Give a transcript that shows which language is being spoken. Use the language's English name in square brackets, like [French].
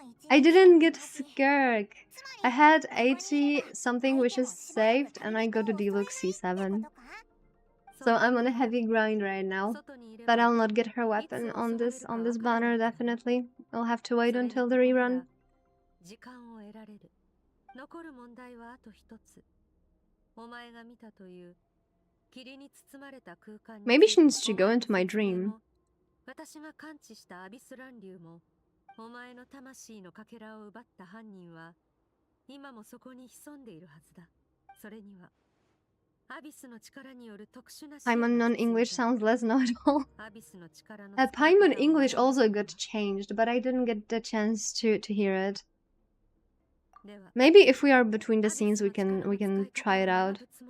[English] I didn't get Skirk. I had 80 something wishes saved, and I got a deluxe C7. So I'm on a heavy grind right now. But I'll not get her weapon on this banner, definitely. I'll have to wait until the rerun. [Japanese] 時間を得られる。残る問題はあと一つ。お前が見たという霧に包まれた空間に。 [English] Maybe she needs to go into my dream. [Japanese] 私が感知したアビス乱流も、お前の魂のかけらを奪った犯人は、今もそこに潜んでいるはずだ。それには、アビスの力による特殊な。 [English] Paimon non-English sounds less know-it-all. Paimon English also got changed, but I didn't get the chance to hear it. Maybe if we are between the scenes, we can try it out.